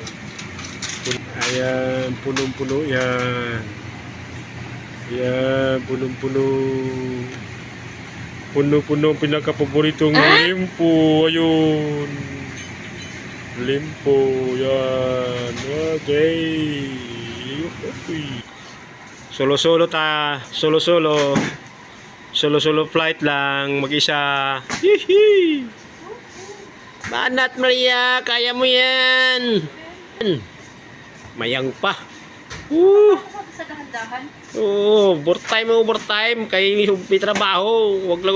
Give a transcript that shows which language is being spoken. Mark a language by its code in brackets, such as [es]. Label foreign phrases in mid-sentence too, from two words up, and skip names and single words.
[tl] Ayan, punong-puno yan. Ayan, punong-puno. Puno-puno ang pinaka-paboritong limpo. Ayun. Limpo. Yan. Okay. Solo-solo ta. Solo-solo. Solo-solo flight lang. Mag-isa. Hihi. Banat Maria. Kaya mo yan. Mayang pa. Sa dahan-dahan. Oo, overtime. Kayo may trabaho. Huwag lang.